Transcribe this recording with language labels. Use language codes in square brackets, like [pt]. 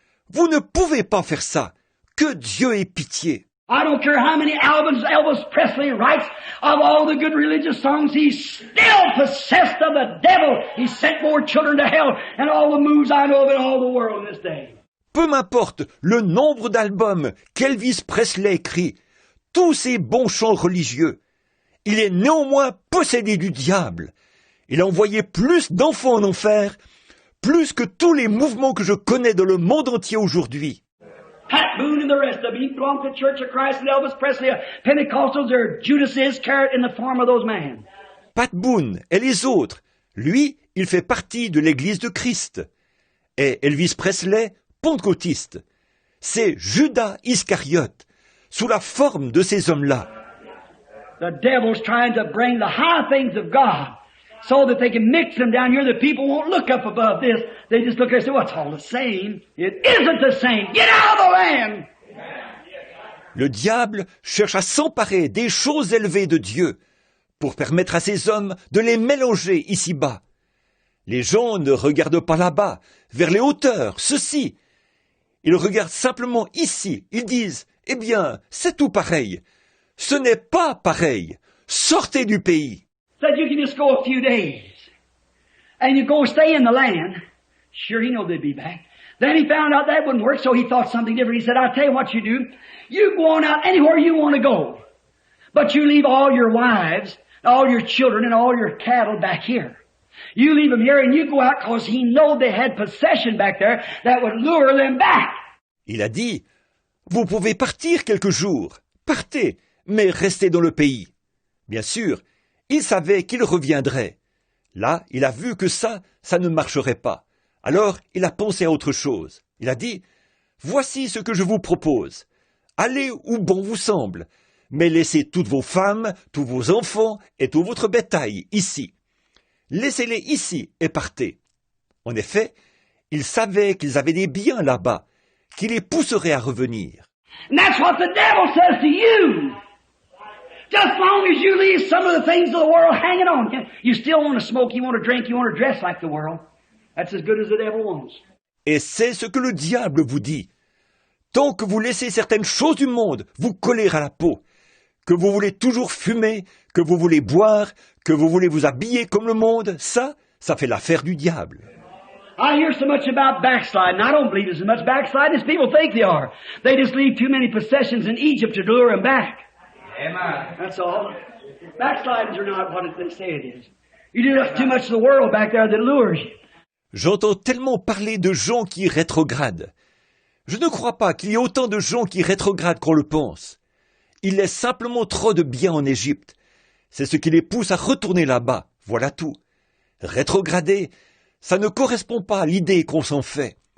[fr] Vous ne pouvez pas faire ça. Que Dieu ait pitié. [en] I don't care how many albums Elvis Presley writes of all the good religious songs, he's still possessed of the devil. He sent more children to hell and all the moves I know of in all the world this day. [fr] Peu m'importe le nombre d'albums qu'Elvis Presley écrit, tous ces bons chants religieux, il est néanmoins possédé du diable. Il a envoyé plus d'enfants en enfer, plus que tous les mouvements que je connais dans le monde entier aujourd'hui. [en] Pat Boone and the rest of them, he belonged to the Church of Christ, and Elvis Presley, Pentecostals, are Judas Iscariot in the form of those men. [fr] Pat Boone et les autres, lui, il fait partie de l'Église de Christ. Et Elvis Presley, pentecôtiste. C'est Judas Iscariote, sous la forme de ces hommes-là. [en] The devil's trying to bring the high things of God so that they can mix them down here. The people won't look up above this. They just look there and say, well, it's all the same. It isn't the same. Get out of the land! [fr] Le diable cherche à s'emparer des choses élevées de Dieu pour permettre à ces hommes de les mélanger ici-bas. Les gens ne regardent pas là-bas, vers les hauteurs, ceci. Ils regardent simplement ici. Ils disent, eh bien, c'est tout pareil. Ce n'est pas pareil. Sortez du pays. [en] Said you can just go a few days. And you go stay in the land. Sure, he knew they'd be back. Then he found out that wouldn't work, so he thought something different. He said, I'll tell you what you do. You go on out anywhere you want to go. But you leave all your wives, all your children, and all your cattle back here. You leave them here and you go out because he knew they had possession back there that would lure them back. [fr] Il a dit, vous pouvez partir quelques jours. Partez, mais restez dans le pays. Bien sûr, il savait qu'il reviendrait. Là, il a vu que ça ne marcherait pas. Alors, il a pensé à autre chose. Il a dit, voici ce que je vous propose. Allez où bon vous semble, mais laissez toutes vos femmes, tous vos enfants et tout votre bétail ici. Laissez-les ici et partez. En effet, il savait qu'ils avaient des biens là-bas, qui les pousseraient à revenir. [en] And that's what the devil says to you. Just long as you leave some of the things of the world hanging on, you still want to smoke, you want to drink, you want to dress like the world. That's as good as the devil wants. [fr] Et c'est ce que le diable vous dit. Tant que vous laissez certaines choses du monde vous coller à la peau, que vous voulez toujours fumer, que vous voulez boire, que vous voulez vous habiller comme le monde, ça fait l'affaire du diable. [en] I hear so much about backsliding. I don't believe there's as much backsliding as people think there are. They just leave too many possessions in Egypt to lure them back. Amen. That's all. Backslidings are not what they say it is. You do too much of the world back there that lures you. [fr] J'entends tellement parler de gens qui rétrogradent. Je ne crois pas qu'il y ait autant de gens qui rétrogradent qu'on le pense. Ils laissent simplement trop de biens en Égypte. C'est ce qui les pousse à retourner là-bas. Voilà tout. Rétrograder, ça ne correspond pas à l'idée qu'on s'en fait.